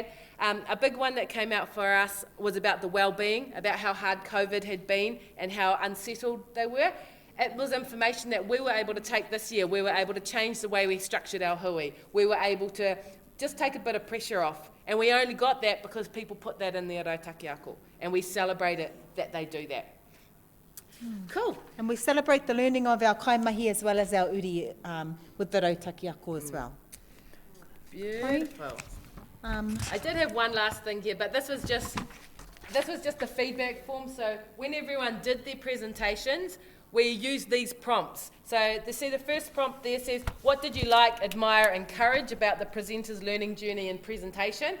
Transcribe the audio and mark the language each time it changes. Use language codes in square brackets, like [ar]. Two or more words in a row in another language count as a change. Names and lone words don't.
[en] A big one that came out for us was about the well-being, about how hard COVID had been and how unsettled they were. It was information that we were able to take this year. We were able to change the way we structured our hui. We were able to just take a bit of pressure off. And we only got that because people put that in their [mi] rautaki ako. [en] And we celebrate it that they do that. Cool. And we celebrate the learning of our kaimahi as well as our uri with the [mi] rautaki ako [en] as well. Beautiful. I did have one last thing here, but this was just the feedback form. So when everyone did their presentations, we used these prompts. So see the first prompt there says, what did you like, admire, encourage about the presenter's learning journey and presentation?